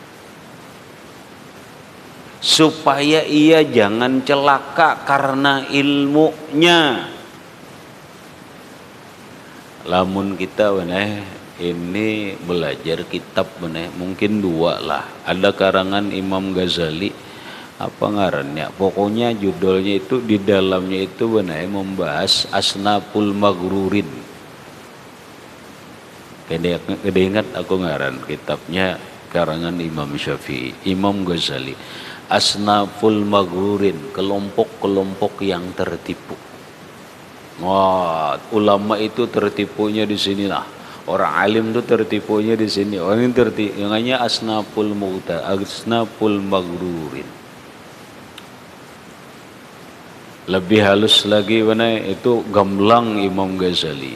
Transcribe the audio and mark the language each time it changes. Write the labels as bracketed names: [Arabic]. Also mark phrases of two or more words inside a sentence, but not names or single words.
[Indonesian] Supaya ia jangan celaka karena ilmunya. [Banjar] Lamun kita benar ini belajar kitab benar mungkin dua lah. [Indonesian] Ada karangan Imam Ghazali, [Banjar] apa ngarannya? [Indonesian] Pokoknya judulnya itu di dalamnya itu benar membahas [Arabic] أصناف المغرورين. [Banjar] Kada ingat aku ngaran kitabnya karangan Imam Syafi'i, Imam Ghazali. [Arabic] أصناف المغرورين, [Indonesian] kelompok-kelompok yang tertipu. Wah, ulama itu tertipunya di sinilah. Orang alim itu tertipunya di sini. Orang ini tertipu, yang hanya [Arabic] أصناف المغرورين. [Indonesian] Lebih halus lagi mana itu gamblang Imam Ghazali.